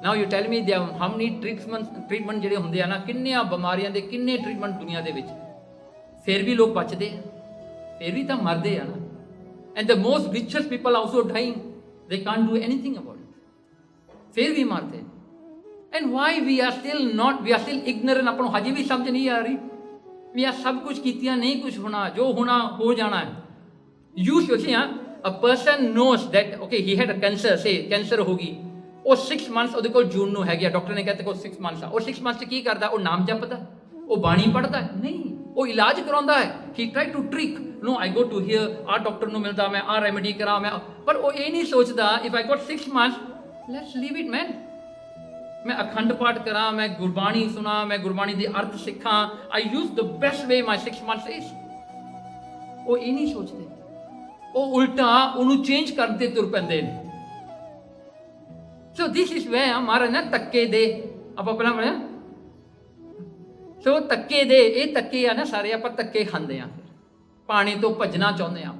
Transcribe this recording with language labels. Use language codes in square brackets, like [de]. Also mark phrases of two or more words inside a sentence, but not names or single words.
[en] now you tell me there how many treatment [pa] ਜਿਹੜੇ ਹੁੰਦੇ ਆ ਨਾ, ਕਿੰਨੀਆਂ ਬਿਮਾਰੀਆਂ ਦੇ ਕਿੰਨੇ ਟ੍ਰੀਟਮੈਂਟ ਦੁਨੀਆ ਦੇ ਵਿੱਚ, ਫਿਰ ਵੀ ਲੋਕ ਬਚਦੇ ਆ, ਫਿਰ ਵੀ ਤਾਂ ਮਰਦੇ ਆ ਨਾ। [en] and the most richest people also dying, they can't do anything about it, [pa] ਫਿਰ ਵੀ ਮਰਦੇ। [en] And why we are still ignorant? [pa] ਆਪਾਂ ਨੂੰ ਹਜੇ ਵੀ ਸਮਝ ਨਹੀਂ ਆ ਰਹੀ ਵੀ ਆ ਸਭ ਕੁਝ ਕੀਤੀਆਂ ਨਹੀਂ ਕੁਝ ਹੋਣਾ, ਜੋ ਹੋਣਾ ਹੋ ਜਾਣਾ ਹੈ। [en] You should see, a person knows that okay he had a cancer, say cancer [pa] ਹੋ ਗਈ, ਉਹ [en] 6 months [pa] ਉਹਦੇ ਕੋਲ ਜੂਨ ਨੂੰ ਹੈਗੀ ਆ, ਡਾਕਟਰ ਨੇ ਕਹਿੰਦੇ ਕੋਲ [en] 6 months [pa] ਆ। ਉਹ [en] 6 months [pa] 'ਚ ਕੀ ਕਰਦਾ? ਉਹ ਨਾਮ ਜਪਦਾ, ਉਹ ਬਾਣੀ ਪੜ੍ਹਦਾ? ਨਹੀਂ, ਉਹ ਇਲਾਜ ਕਰਾਉਂਦਾ ਹੈ। [en] He tried to trick, no I go to here, [pa] ਆਹ ਡਾਕਟਰ ਨੂੰ ਮਿਲਦਾ, ਮੈਂ ਆਹ ਰੈਮੇਡੀ ਕਰਾਂ, ਮੈਂ, ਪਰ ਉਹ ਇਹ ਨਹੀਂ ਸੋਚਦਾ [en] if I got 6 months let's leave it man, [pa] ਮੈਂ ਅਖੰਡ ਪਾਠ ਕਰਾਂ, ਮੈਂ ਗੁਰਬਾਣੀ ਸੁਣਾ, ਮੈਂ ਗੁਰਬਾਣੀ ਦੇ ਅਰਥ ਸਿੱਖਾਂ, [en] I use the best way my 6 months is. [pa] ਉਹ ਇਹ ਨਹੀਂ ਸੋਚਦੇ, ਉਹ ਉਲਟਾ ਉਹਨੂੰ ਚੇਂਜ ਕਰਨ ਤੇ ਤੁਰ ਪੈਂਦੇ ਨੇ। [en] so this is way [pa] ਮਹਾਰਾਜ ਨਾ ਧੱਕੇ ਦੇ, ਆਪਾਂ ਪਹਿਲਾਂ ਪੜ੍ਹਿਆ, ਸੋ ਧੱਕੇ ਦੇ, ਇਹ ਧੱਕੇ ਆ ਨਾ ਸਾਰੇ, ਆਪਾਂ ਧੱਕੇ ਖਾਂਦੇ ਆ, ਫਿਰ ਪਾਣੀ ਤੋਂ ਭੱਜਣਾ ਚਾਹੁੰਦੇ ਆ।